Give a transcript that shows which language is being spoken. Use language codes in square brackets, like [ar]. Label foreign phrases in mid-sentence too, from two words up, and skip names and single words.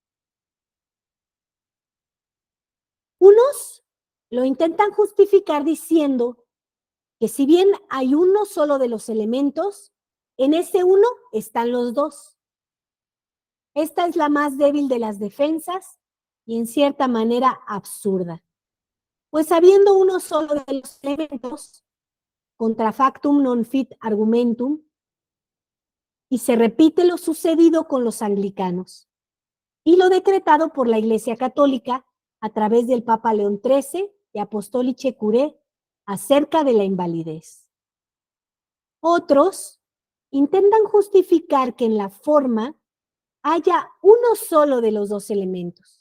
[es] Unos lo intentan justificar diciendo que si bien hay uno solo de los elementos, en ese uno están los dos. Esta es la más débil de las defensas y en cierta manera absurda. Pues habiendo uno solo de los elementos, [la] contra factum non fit argumentum, [es] y se repite lo sucedido con los anglicanos y lo decretado por la Iglesia Católica a través del Papa León XIII de Apostolice Curé acerca de la invalidez. Otros intentan justificar que en la forma haya uno solo de los dos elementos,